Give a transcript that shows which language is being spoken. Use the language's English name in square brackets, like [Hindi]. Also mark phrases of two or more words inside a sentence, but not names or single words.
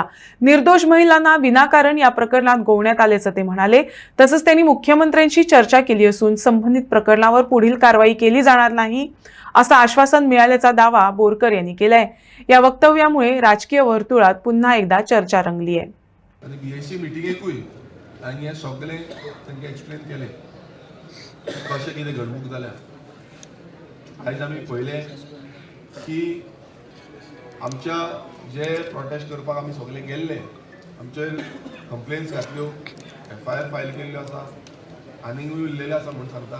[Marathi] निर्दोष महिलांना विनाकारण या प्रकरणात गोवण्यात आल्याचं ते म्हणाले। तसंच त्यांनी मुख्यमंत्र्यांशी चर्चा केली असून संबंधित प्रकरणावर पुढील कारवाई केली जाणार नाही असं आश्वासन मिळाल्याचा दावा बोरकर यांनी केलाय। या वक्तव्यामुळे राजकीय वर्तुळात पुन्हा एकदा चर्चा रंगली आहे। [Konkani] आणि बीएससी मिटिंगेकूय आणि हे सगळे तांकां एक्सप्लेन केले कशें कितें घडणूक जाल्या। आयज आमी पळयलें की आमच्या जे प्रोटेस्ट करपाक आमी सगळे गेल्ले आमचेर कंप्लेन्स घातल्यो, [English] FIR file [Konkani] केल्ल्यो आसा, आनीकूय उरलेले आसा म्हूण सांगता।